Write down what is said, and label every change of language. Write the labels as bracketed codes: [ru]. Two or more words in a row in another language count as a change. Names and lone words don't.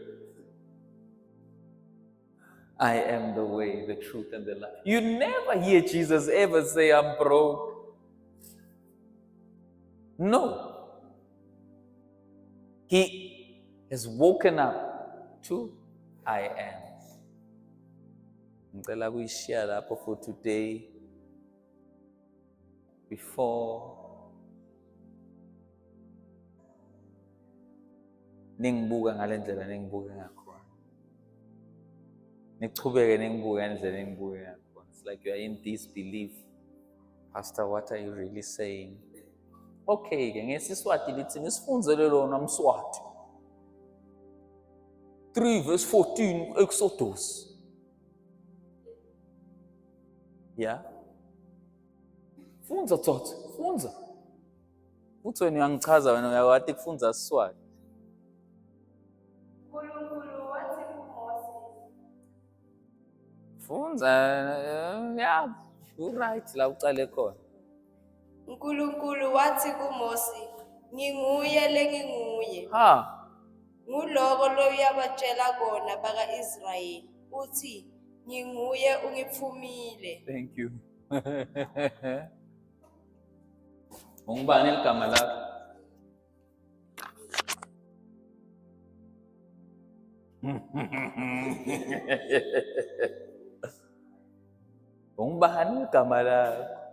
[en] I am the way, the truth, and the life. You never hear Jesus ever say, I'm broke. No. He has woken up to I am. [ss] Ngicela kuyishare lapho [en] for today before [ss] ningibuka ngale ndlela ningibuka ngakhona. Nichubeke ningibuka ngendlela ningibuka ngakhona. [en] It's like you are in disbelief. Pastor, what are you really saying? [ss] Okay, ke ngeSiswati lithi nisifundzele lona Mswati. 3 verse 14 Exodus. Yeah. Funza tsotsi, funza. Futhi wena uyangichaza wena uyawathi kufunza Siswati. uNkulunkulu wathi kuMoses. Funza yeah, [en] you right [ss] la uqale khona. uNkulunkulu wathi kuMose, nginguye lenginguye. Ha. Nguloko loyabatshela kona baka-Israyeli, uthi nginguye ungithumile. [en] Thank you. [ss] Ungubani igama lakho? Ungubani igama lakho?